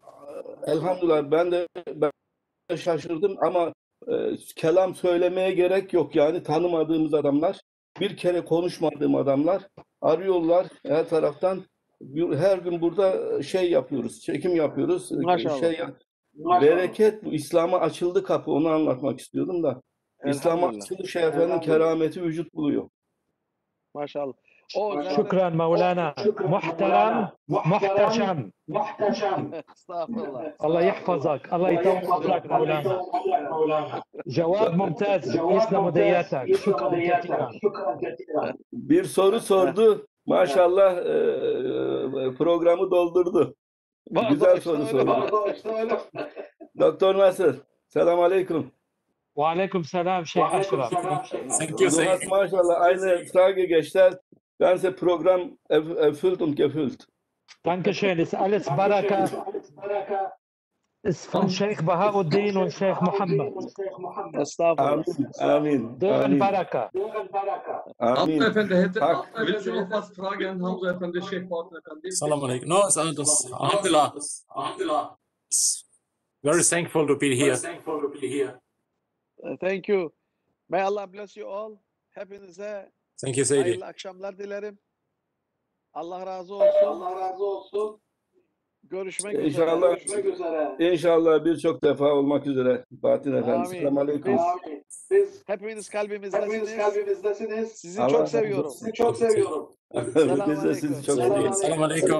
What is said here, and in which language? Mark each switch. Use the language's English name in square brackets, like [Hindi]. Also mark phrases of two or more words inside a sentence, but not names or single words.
[Turkish] Elhamdülillah ben de şaşırdım ama kelam söylemeye gerek yok yani tanımadığımız adamlar, bir kere konuşmadığım adamlar arıyorlar her taraftan. Her gün burada şey yapıyoruz, çekim yapıyoruz. Maşallah. Bereket bu. İslam'a açıldı kapı. Onu anlatmak istiyordum da. İslam'a açıldı Şeyh Efendi'nin kerameti vücut buluyor. Maşallah. [Arabic] شكرا مولانا محترم محتشم [Turkish] Estağfurullah. [Arabic] الله يحفظك الله يطول عمرك مولانا جواب ممتاز يسلم يدياتك شكرا كثيرا [Turkish] Bir soru sordu. Maşallah programı doldurdu. Güzel soru sordu. Doktor Nasır. Selamun Aleyküm. [Arabic] وعليكم السلام شيخ أشرف [English] Thank you, [German] Du hast maşallah eine Frage gestellt. Ganze Programm erfüllt und gefüllt. Dankeschön ist alles Baraka ist von Sheikh Bahauddin und Sheikh Mohammed [Turkish] Estağfurullah. Amin. [German] dürren Baraka Amin. Hamza Efendi hätte, willst du noch was fragen, Hamza Efendi, Sheikh Bahauddin Efendi? [Arabic] سلام عليكم. [English] No, Alhamdulillah. Very thankful to be here. Thank you. May Allah bless you all. [Turkish] Hepinize [English] Thank you, Sayyidi. [Turkish] hayırlı akşamlar dilerim. Allah razı olsun. Görüşmek üzere. İnşallah, inşallah birçok defa olmak üzere. Bahattin Efendi. Amin. Selamun Aleyküm. Biz hepiniz kalbimizdesiniz. Sizi Allah çok razı seviyorum. olsun. Selamun Biz de sizi aleyküm. çok seviyoruz. Selamun Aleyküm.